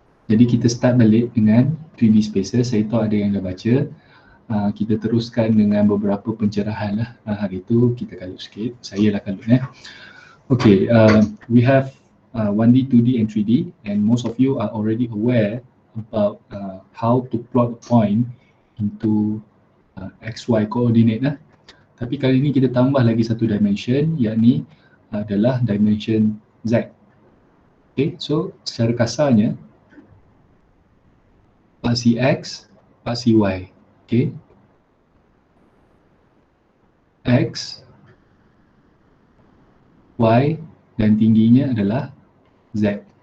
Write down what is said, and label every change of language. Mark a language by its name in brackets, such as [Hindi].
[Malay] Jadi kita start balik dengan 3D Spaces. Saya tahu ada yang dah baca. Kita teruskan dengan beberapa pencerahan lah. Hari itu kita kalut sikit. Saya lah kalut ya. [English] Okay, we have 1D, 2D and 3D, and most of you are already aware about how to plot a point into XY coordinate lah. [Malay] Tapi kali ini kita tambah lagi satu dimension, yakni adalah dimension Z. Okay, so secara kasarnya paksi X, paksi Y. Okay, X, Y dan tingginya adalah Z.